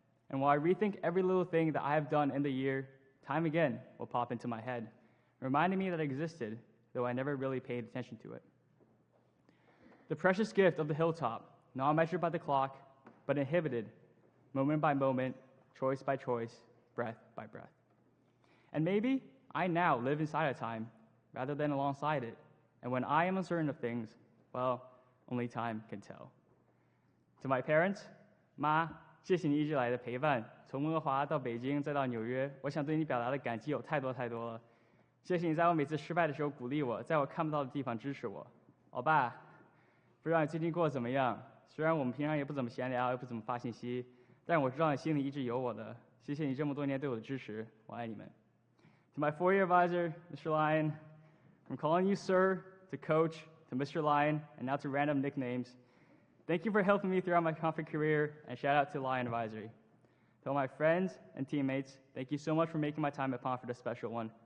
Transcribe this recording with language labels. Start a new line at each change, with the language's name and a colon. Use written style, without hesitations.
English: And while I rethink every little thing that I have done in the year, time again will pop into my head, reminding me that it existed, though I never really paid attention to it. The precious gift of the hilltop, not measured by the clock, but inhibited, moment by moment, choice by choice, breath by breath. And maybe I now live inside of time rather than alongside it. And when I am uncertain of things, well, only time can tell. To my parents,
Chinese: 妈，谢谢你一直来的陪伴，从温哥华到北京再到纽约，我想对你表达的感激有太多太多了。谢谢你在我每次失败的时候鼓励我，在我看不到的地方支持我。老爸，不知道你最近过得怎么样？虽然我们平常也不怎么闲聊，也不怎么发信息，但我知道你心里一直有我的。谢谢你这么多年对我的支持，我爱你们。
English: To my four-year advisor, Mr. Lyon, from calling you sir to coach to Mr. Lyon and now to random nicknames, thank you for helping me throughout my Pomfret career, and shout out to Lyon Advisory. To all my friends and teammates, thank you so much for making my time at Pomfret a special one.